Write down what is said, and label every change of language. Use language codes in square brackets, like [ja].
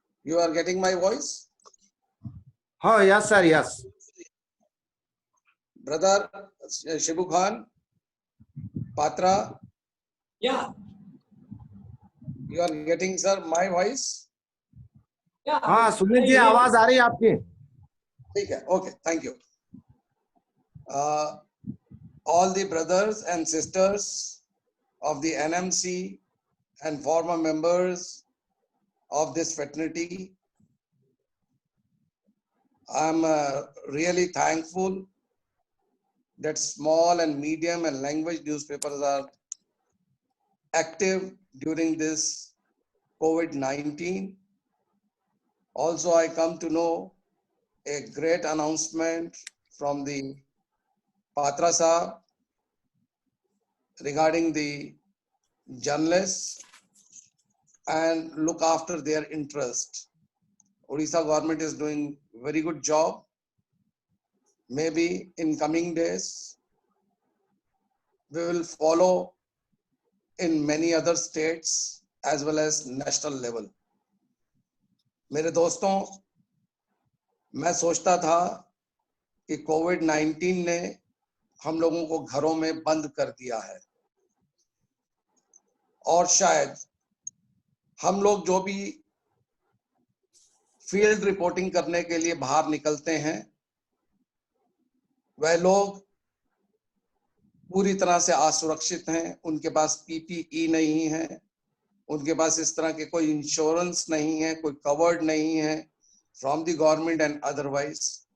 [en] You are getting my voice? Oh, yes, sir. Yes. Brother Shibu Khan, Patra, Yeah, you are getting, sir, my voice? yeah. [hi] हाँ सुनील जी आवाज आ रही है आपकी. ठीक है, [en] okay, thank you. All the brothers and sisters of the NMC and former members of this fraternity, I'm really thankful that small and medium and language newspapers are active during this COVID-19. Also, I come to know a great announcement from the Patra Sahab regarding the journalists and look after their interest. Odisha government is doing very good job. Maybe in coming days, we will follow in many other states as well as national level. [hi] मेरे दोस्तों, मैं सोचता था कि कोविड-19 ने हम लोगों को घरों में बंद कर दिया है और शायद हम लोग जो भी फील्ड रिपोर्टिंग करने के लिए बाहर निकलते हैं, वह लोग पूरी तरह से असुरक्षित हैं, उनके पास पीपीई नहीं है, उनके पास इस तरह के कोई इंश्योरेंस नहीं है, कोई कवर्ड नहीं है [en] From the government and otherwise.